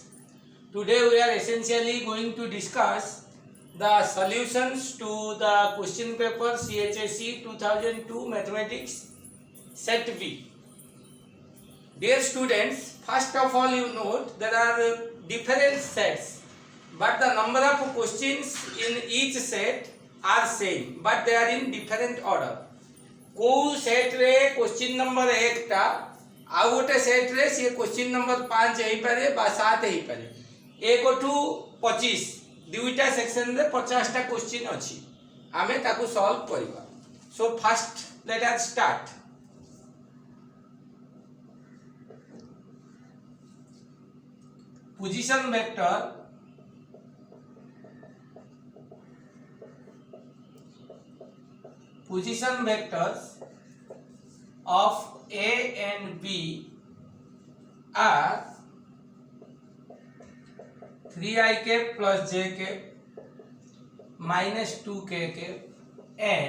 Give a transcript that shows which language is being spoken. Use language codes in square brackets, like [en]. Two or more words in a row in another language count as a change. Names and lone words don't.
[en] Today we are essentially going to discuss the solutions to the question paper CHSE 2002 Mathematics Set B. Dear students, first of all you note there are different sets, but the number of questions in each set are same, but they are in different order. [or] କୋ ସେଟ ରେ [en] question number [or] 1 ଟା ଆ ଗୋଟେ ସେଟ ରେ ସେ [en] question number [or] 5 ହେଇ ପାରେ ବା 7 ହେଇ ପାରେ 1 ଟୁ 25 ଦୁଇଟା ସେକ୍ସନ ରେ 50 ଟା କ୍ୱେଶ୍ଚନ ଅଛି ଆମେ ତାକୁ ସଲଭ କରବା. [en] So first let us start. position vector position vectors of A and B are 3i cap plus j cap minus 2k cap